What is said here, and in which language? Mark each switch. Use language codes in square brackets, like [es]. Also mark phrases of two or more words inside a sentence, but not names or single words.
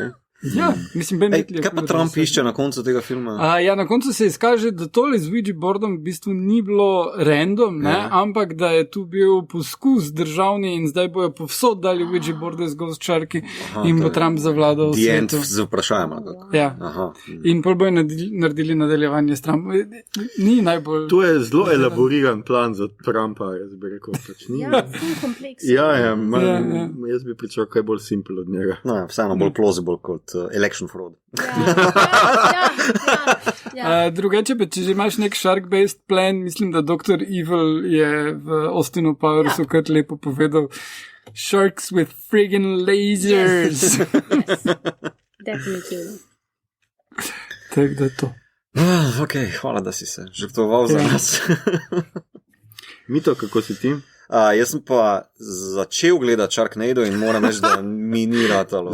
[sl] Ja, mislim, Ben Whitley. Kaj pa Trump išče na koncu tega filma? Na koncu se izkaže, da tole z Ouija boardom v bistvu ni bilo random, ampak da je tu bil poskus državni in zdaj bojo povsod dali Ouija boarde z Ghost Sharki in bo Trump zavladal svetu. [en] The end [sl] z vprašanjem. Ja. In pol bojo naredili nadaljevanje s Trumpom. Ni najbolj... To je zelo elaboriran plan za Trumpa, jaz bi rekel. Ful kompleksno. Jaz bi pričakal kaj bolj simpel od njega. Vseeno bolj plausible kot [en] election fraud. [sl] Drugače pa, če že imaš nek [en] shark-based plan, [sl] mislim, da Dr. Evil je v Austinu Powersu kar lepo povedal [en] sharks with friggin' lasers. [sl] Definitivno. Tako da to. Ok, hvala, da si se žrtvoval za nas. Mito, kako si ti? Jaz sem pa začel gledati Sharknado in moram reči, da mi ni ratalo.